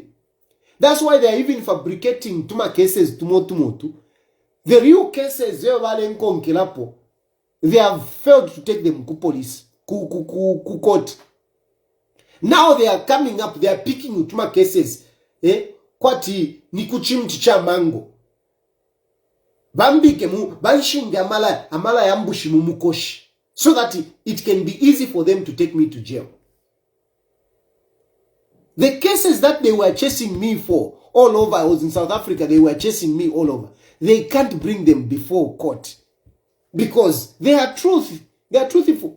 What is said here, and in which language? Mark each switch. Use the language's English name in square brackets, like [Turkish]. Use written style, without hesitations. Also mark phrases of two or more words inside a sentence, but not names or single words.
[English] That's why they are even fabricating tuma cases tumotu. The real cases they have failed to take them to police, court. Now they are coming up, they are picking utuma cases. [Bemba] Kwati ni kuchimti cha mango. Bambike mu banshinga amala yambushi mu mukoshi. [English] so that it can be easy for them to take me to jail. The cases that they were chasing me for all over, I was in South Africa, they were chasing me all over. They can't bring them before court because they are truth. They are truthful.